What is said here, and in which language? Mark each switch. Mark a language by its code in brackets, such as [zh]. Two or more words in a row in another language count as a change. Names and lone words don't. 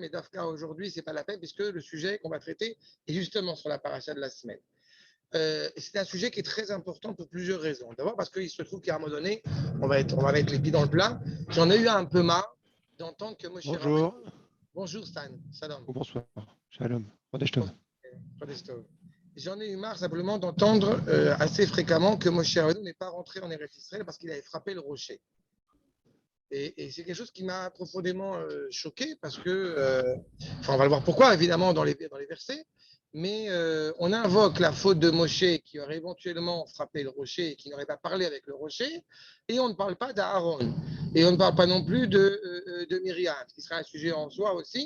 [fr] Mais d'Afka, aujourd'hui, ce n'est pas la peine puisque le sujet qu'on va traiter est justement sur la paracha de la semaine. C'est un sujet qui est très important pour plusieurs raisons. D'abord parce qu'il se trouve qu'à un moment donné, on va mettre les pieds dans le plat. J'en ai eu un peu marre d'entendre que Moshe Bonjour. Rabbeinu... Bonjour Stan, salam. Bonsoir. [he] שלום. חודש טוב. חודש טוב. [fr] J'en ai eu marre simplement d'entendre assez fréquemment que Moshe Rabbeinu n'est pas rentré en Eretz Israël parce qu'il avait frappé le rocher. Et c'est quelque chose qui m'a profondément choqué parce que, on va le voir pourquoi évidemment dans les versets, mais on invoque la faute de Moshe qui aurait éventuellement frappé le rocher et qui n'aurait pas parlé avec le rocher, et on ne parle pas d'Aaron, et on ne parle pas non plus de Myriam, qui sera un sujet en soi aussi.